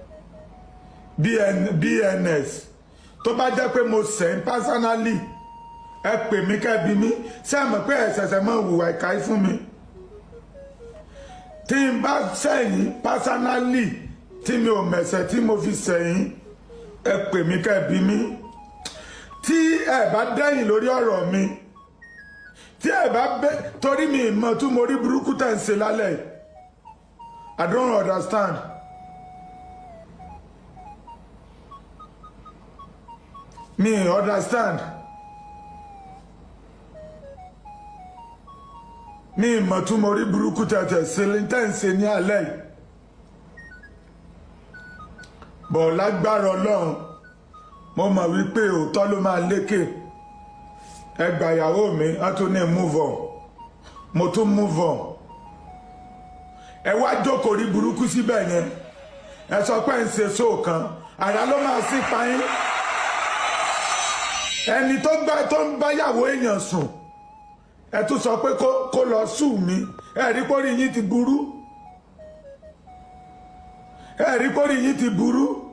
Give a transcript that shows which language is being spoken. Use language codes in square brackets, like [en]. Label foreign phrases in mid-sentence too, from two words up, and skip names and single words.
[yo] BNS tó bá jẹ́ pé mo send personally ẹ pè mí kẹ́ ẹ bí mi ṣé mọ̀ pé ẹ ṣẹ̀ṣẹ̀ máa hùwà ìkà yìí fún mi tí n bá sẹ́yìn personally tí mi ò mẹ̀sẹ̀ tí mo fi sẹ́yìn ẹ pè mí kẹ́ ẹ bí mi tí ẹ bá dẹ́yìn lórí ọ̀rọ̀ mi tí ẹ bá bẹ́ torí mi mọ̀ tún mo rí burúkú tẹ̀ ń ṣe lálẹ́ [en] I don't understand. [yo] Mi understand. Mi mọ̀ tún mo rí burúkú tẹ̀ ń ṣe ní alẹ́ yìí. Bọ̀ lágbára Ọlọ́run mo mọ̀ wípé òótọ́ ló máa lékè ẹ gbà ìyàwó mi á tún ní [en] move on [yo] mo tún [en] move on [yo] ẹ wá jókòó rí burúkú síbẹ̀ yẹn ẹ sọ pé ń ṣe sóòkan àrà ló máa sí payín ẹni tó ń bá ìyàwó èèyàn sùn ẹ tún sọ pé kó lọ sùn mí ẹ rí pórí yín ti burú ẹ rí pórí yín ti burú.